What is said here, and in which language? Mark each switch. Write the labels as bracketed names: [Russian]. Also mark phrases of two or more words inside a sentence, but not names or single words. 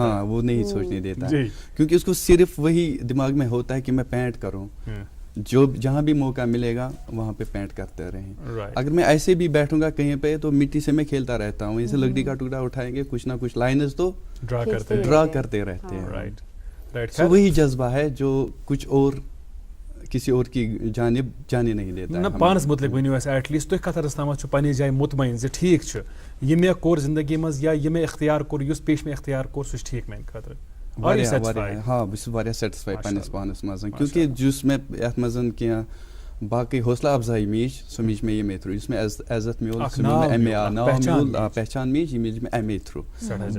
[Urdu] ہاں وہ نہیں سوچنے دیتا ہے, کیونکہ اس کو صرف وہی دماغ میں ہوتا ہے کہ میں پینٹ کروں, جو جہاں بھی موقع ملے گا وہاں پہ پینٹ کرتے رہیں. اگر میں ایسے بھی بیٹھوں گا کہیں پہ تو مٹی سے میں کھیلتا رہتا ہوں. جیسے لکڑی کا ٹکڑا اٹھائیں گے کچھ نہ کچھ لائنز تو ڈرا کرتے رہتے ہیں. وہی جذبہ ہے جو کچھ اور کسی اور کی جانب جانے نہیں دیتا ہے. [Kashmiri] پانس متعلق ؤنِو اَسہِ [English] at least [Kashmiri] تُہۍ کتھ حدس تامتھ چھُ پننہِ جایہِ مطمئن زِ ٹھیک چھُ یہِ مےٚ کوٚر زندگی منٛز یا یہِ مےٚ اختیار کوٚر یُس پیش مےٚ اختیار کوٚر سُہ چھُ ٹھیک میانہِ خٲطرٕ؟ ہاں بہٕ چھُس واریاہ سیٹسفائی پننس پانس منٛز, کیونکہ یُس مےٚ یتھ منٛز کینٛہہ باقی حوصلہ افزائی میج سۄ میج مےٚ ییٚمے تھرٛوٗ, یُس مےٚ عزت میول سُہ میول مےٚ ایم اے, ناو میول پہچان میج یہِ میج مےٚ ایم اے تھرٛوٗ.